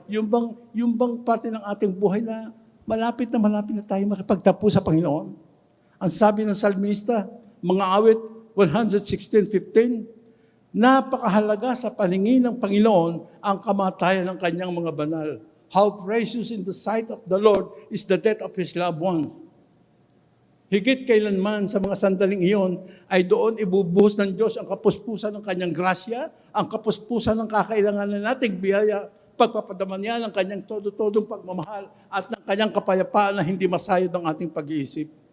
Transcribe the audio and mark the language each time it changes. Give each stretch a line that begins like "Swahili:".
Filipino: Yung bang parte ng ating buhay na malapit na tayo makipagtapo sa Panginoon. Ang sabi ng salmista, mga awit 116:15, napakahalaga sa paningin ng Panginoon ang kamatayan ng kanyang mga banal.
English: How precious in the sight of the Lord is the death of His loved ones.
Filipino: Higit kailanman sa mga sandaling iyon ay doon ibubuhos ng Diyos ang kapuspusan ng kanyang grasya, ang kapuspusan ng kakailanganan nating biyaya, pagpapadaman niya ng kanyang todo-todong pagmamahal at ng kanyang kapayapaan na hindi masayod ng ating pag-iisip.